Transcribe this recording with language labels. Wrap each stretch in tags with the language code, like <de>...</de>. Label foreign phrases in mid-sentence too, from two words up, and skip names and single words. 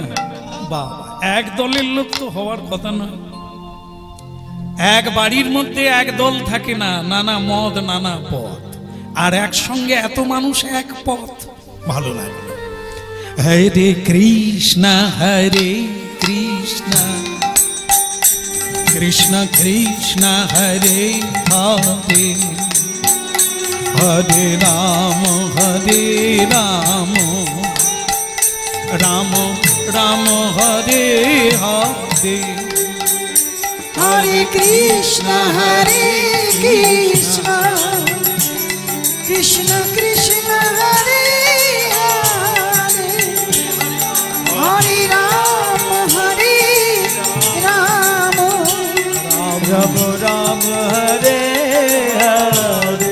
<bn>বাবা এক দলের লোক তো হওয়ার কথা না এক বাড়ির মধ্যে এক দল থাকে না নানা মত নানা পথ আর একসঙ্গে এত মানুষ এক পথ ভালো লাগে</bn> <sa>হরে কৃষ্ণ কৃষ্ণ কৃষ্ণ হরে হরে হরে রাম রাম রাম হরে হরে हरे कृष्ण, कृष्ण कृष्ण, हरे हरे, हरे राम, राम राम हरे हरे</sa>